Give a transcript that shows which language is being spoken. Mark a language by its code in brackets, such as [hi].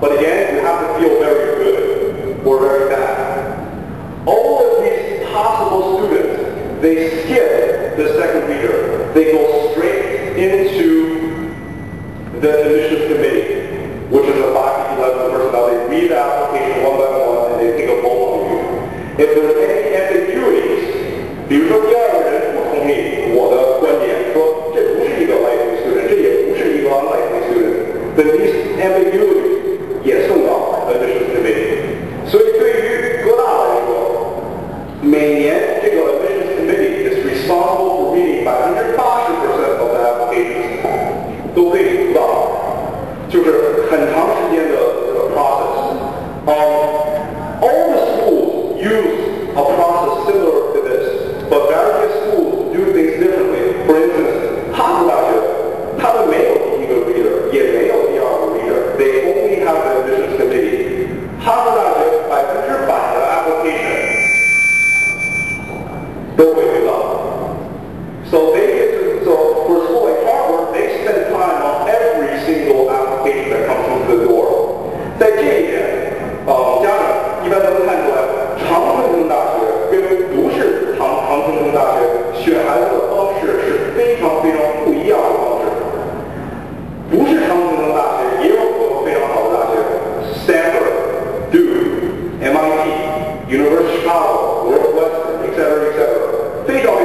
[en] But again, you have to feel very good or very bad. All of these possible students, they skip the second reader. They go straight into the admissions committee, which is a 5 to 11 personality. They read the application one by one and they take a vote on you. If there's any ambiguities, [zh] 比如说第二个人不同意我的观点，说这不是一个 [en] likely student， [zh] 这也不是一个 [en] unlikely student， then these ambiguities [zh] 也送到 [en] admissions committee。 [zh] 所以对于哥大来说，每年这个 [en] admissions committee is responsible for reading 80% of the applications， [zh] 都可以读到，就是很长时间的这个 process。 [en] All the schools use a process similar to this, but various schools do things differently. For instance, [zh] 哈佛大学，他们没有第一个 reader， 也没有第二个 reader. [en] They only have the admissions committee. [zh] 哈佛大学100%的 application 都会读到。 [en] So for a school like Harvard, they spend time on every single application that comes through the door. [zh] 在这一点，家长一般都能看出来，常春藤大学跟不是常春藤大学选孩子的方式是非常非常不一样的方式。不是常春藤大学也有很多非常好的大学 ，Stanford, Duke, MIT, University of Chicago, Northwestern, etc., etc. 非